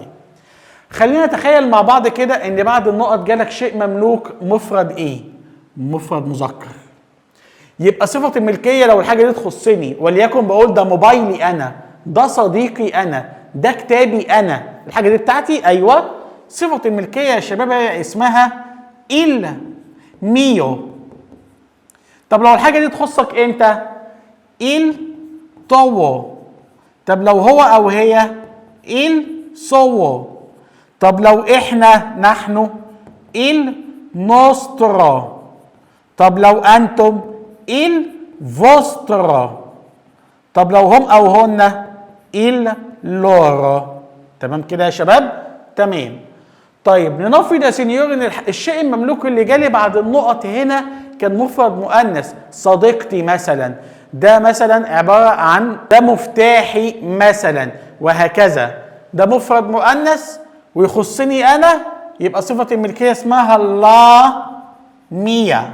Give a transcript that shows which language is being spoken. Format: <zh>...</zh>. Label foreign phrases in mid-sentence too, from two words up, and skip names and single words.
<ar>خلينا نتخيل مع بعض كده ان بعد النقط جالك شيء مملوك مفرد ايه؟ مفرد مذكر. يبقى صفه الملكيه لو الحاجه دي تخصني، وليكن بقول ده موبايلي انا، ده صديقي انا، ده كتابي انا، الحاجه دي بتاعتي، ايوه، صفه الملكيه يا شباب اسمها</ar> <it>il mio.</it> <ar>طب لو الحاجه دي تخصك انت،</ar> <it>il tuo.</it> <ar>طب لو هو او هي،</ar> <it>il suo.</it> <ar>طب لو احنا نحن،</ar> <it>il nostro.</it> <ar>طب لو انتم،</ar> <it>il vostro.</it> <ar>طب لو هم او هن،</ar> <it>il loro.</it> <ar>تمام كده يا شباب؟ تمام. طيب ننفذ يا سينيور ان الشيء المملوك اللي جالي بعد النقط هنا كان مفرد مؤنث، صديقتي مثلا، ده مثلا عباره عن ده مفتاحي مثلا، وهكذا. ده مفرد مؤنث ويخصني انا، يبقى صفه الملكيه اسمها</ar> <it>la mia.</it>